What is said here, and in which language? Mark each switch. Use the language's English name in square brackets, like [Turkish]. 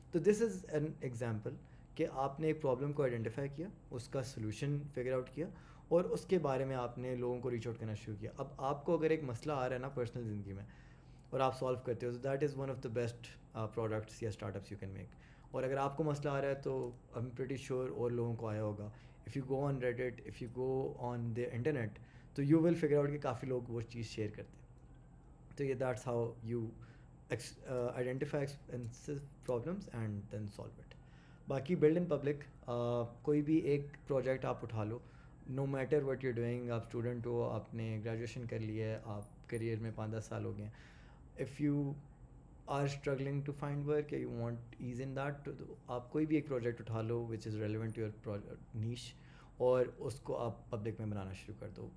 [Urdu] تو دس is an example کہ آپ نے ایک پرابلم کو آئیڈینٹیفائی کیا, اس کا سلوشن فگر آؤٹ کیا, اور اس کے بارے میں آپ نے لوگوں کو ریچ آؤٹ کرنا شروع کیا. اب آپ کو اگر ایک مسئلہ آ رہا ہے نا پرسنل زندگی میں, اور آپ سالو کرتے ہو, تو [English] That is one of the best products یا start ups you can make. [Urdu] اور اگر آپ کو مسئلہ آ رہا ہے تو [English] I am pretty sure [Urdu] اور لوگوں کو آیا ہوگا. [English] if you go on Reddit, if you go on the internet, تو you will figure out [Urdu] کہ کافی لوگ وہ چیز شیئر کرتے ہیں. [English] تو یہ that's how you identify expensive problems and then solve it. [Urdu] باقی بلڈ ان پبلک, کوئی بھی ایک پروجیکٹ آپ اٹھا لو, [English] no matter what you doing, [Urdu] آپ اسٹوڈنٹ ہو, آپ نے گریجویشن کر لی ہے, آپ کریئر میں 5-10 سال ہو گئے ہیں, [English] if you are struggling to find work, you want as in that, [Urdu] تو آپ کوئی بھی ایک پروجیکٹ اٹھا لو [English] which is relevant to your niche, [Urdu] اور اس کو آپ پبلک میں بنانا شروع کر دو.